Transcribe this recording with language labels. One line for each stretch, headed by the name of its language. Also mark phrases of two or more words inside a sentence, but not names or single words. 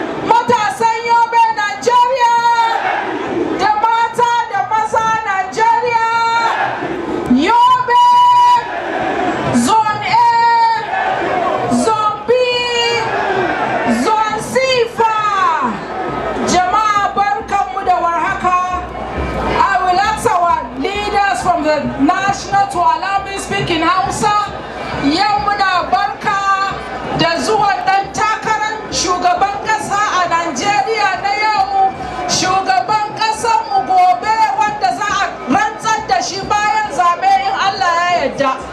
Hausa: Matasan Yobe, Nigeria! Da mata da maza, Nigeria! Yobe! Zone A! Zone B! Zone C fa! Jama'a barkanmu da warhaka.
English: I will ask our leaders from the national to allow me speak in Hausa.
Hausa: Yau muna barka da zuwan ɗan takarar shugaban ƙasa a Najeriya na yau, shugaban ƙasarmu gobe wanda za a rantsar da shi bayan zaɓe in Allah ya yarda.